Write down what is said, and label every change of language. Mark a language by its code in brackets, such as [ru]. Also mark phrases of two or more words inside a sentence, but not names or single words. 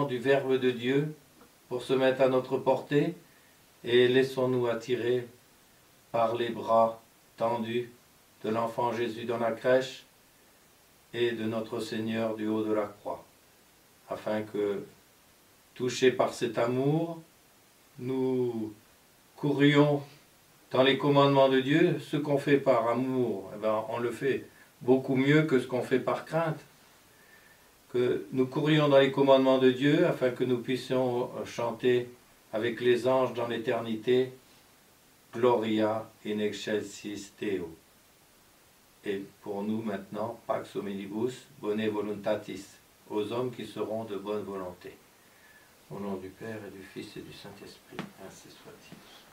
[fr] du Verbe de Dieu pour se mettre à notre portée, et laissons-nous attirer par les bras tendus de l'enfant Jésus dans la crèche et de notre Seigneur du haut de la croix, afin que, touchés par cet amour, nous courions dans les commandements de Dieu. Ce qu'on fait par amour, eh ben, on le fait beaucoup mieux que ce qu'on fait par crainte. Que nous courions dans les commandements de Dieu afin que nous puissions chanter avec les anges dans l'éternité [la] Gloria in excelsis Deo. [fr] Et pour nous maintenant, [la] Pax Hominibus, Bone Voluntatis, [fr] aux hommes qui seront de bonne volonté. Au nom du Père et du Fils et du Saint-Esprit, ainsi soit-il.